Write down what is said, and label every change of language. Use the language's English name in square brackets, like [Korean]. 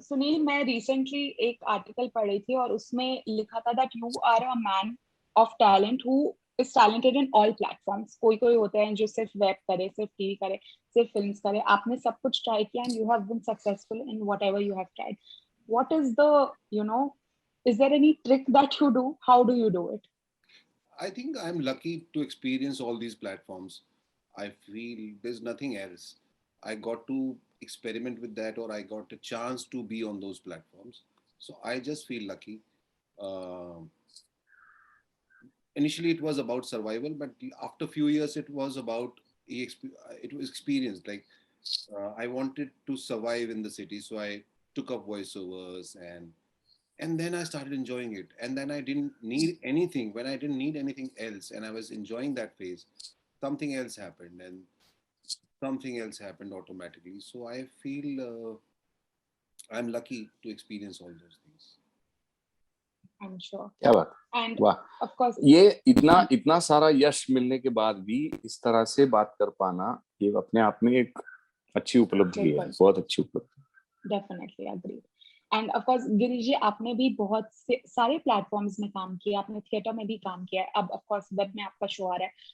[English] सुनील, मैं रिसेंटली [Hindi] एक आर्टिकल पढ़ी थी और उसमें लिखा था [English] That you are a man of talent who is talented in all platforms. [Hindi] कोई कोई होते हैं जो सिर्फ वेब करे, सिर्फ टीवी करे, सिर्फ फिल्म्स करे। आपने सब कुछ ट्राई किया [English] And you have been successful in whatever you have tried. What is the, you know, is there any trick that you do? How do you do it? I think I'm lucky to experience all these platforms. I feel there's nothing else. I got to experiment with that, or I got a chance to be on those platforms. So I just feel lucky. Uh, Initially, it was about survival, but after a few years, it was about it was experience. Like I wanted to survive in the city, so I took up voiceovers, and then I started enjoying it. And then I didn't need anything. When I didn't need anything else, and I was enjoying that phase, something else happened, and something else happened automatically. So I feel I'm lucky to experience all those things. I'm sure. [Hindi] क्या बात, [English] And [Hindi] वाह। [English] of course, [Hindi] ये इतना इतना सारा यश मिलने के बाद भी इस तरह से बात कर पाना, ये अपने आप में एक अच्छी उपलब्धि है, बहुत अच्छी उपलब्धि। [English] Definitely agree. [Hindi] End of course Girish जी, आपने भी बहुत से सारे प्लेटफॉर्म्स में काम किया, आपने थिएटर में भी काम किया है, अब ऑफ कोर्स वेब में आपका शो आ रहा है।